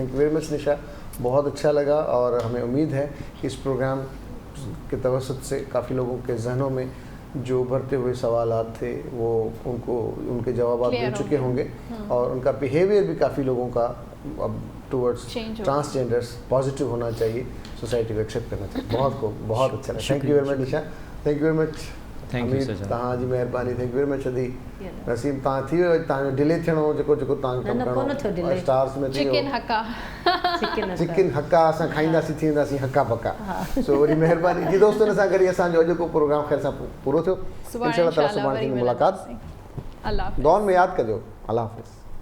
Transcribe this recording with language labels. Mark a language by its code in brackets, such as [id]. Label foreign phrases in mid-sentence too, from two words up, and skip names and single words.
[en] thank you very much [ur] نشا، بہت اچھا لگا اور ہمیں امید ہے کہ اس پروگرام کے توسط سے کافی لوگوں کے ذہنوں میں جو ابھرتے ہوئے سوالات تھے وہ ان کے جواب مل چکے ہوں گے اور ان کا بیہیویئر بھی کافی لوگوں کا اب [en] towards transgenders [ur] پازیٹو ہونا چاہیے، سوسائٹی کو ایکسیپٹ کرنا چاہیے. بہت اچھا لگا. [en] Thank you very much Nisha, thank you very much. Thank you sir, [sd] तव्हां जी महिरबानी। [en] thank you very much. [sd] अदी नसीम तव्हां थी वियो तव्हांजो डिले थियणो जेको तव्हां कमु करणो स्टार्स में चिकन हक्का चिकन हक्का असां खाईंदासीं, थी वेंदासीं हक्का पक्का। सो वरी महिरबानी जी दोस्तनि सां गॾु असांजो अॼु को प्रोग्राम ख़ैर सां पूरो थियो। [ar] إن شاء الله تعالى [sd] सुभाणे मुलाक़ात। अल्लाह दुआउनि में यादि कजो। अल्लाह हाफ़िज़।